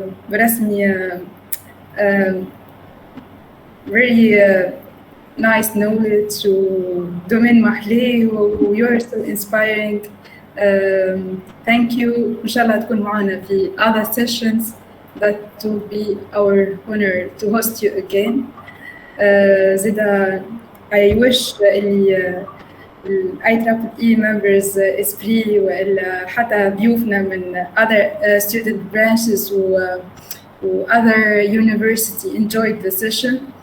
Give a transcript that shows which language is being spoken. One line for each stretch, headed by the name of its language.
Arabic: برسمي
English: very nice knowledge
Arabic: ودومين محلي و
English: you are so inspiring. Thank you.
Arabic: إن شاء الله تكون معنا في
English: other sessions. That will be our honor to host you again.
Arabic: زيدا
English: I wish
Arabic: اللي
English: IEEE members esprit
Arabic: وإلا حتى ضيوفنا من
English: other student branches و other university enjoyed the session.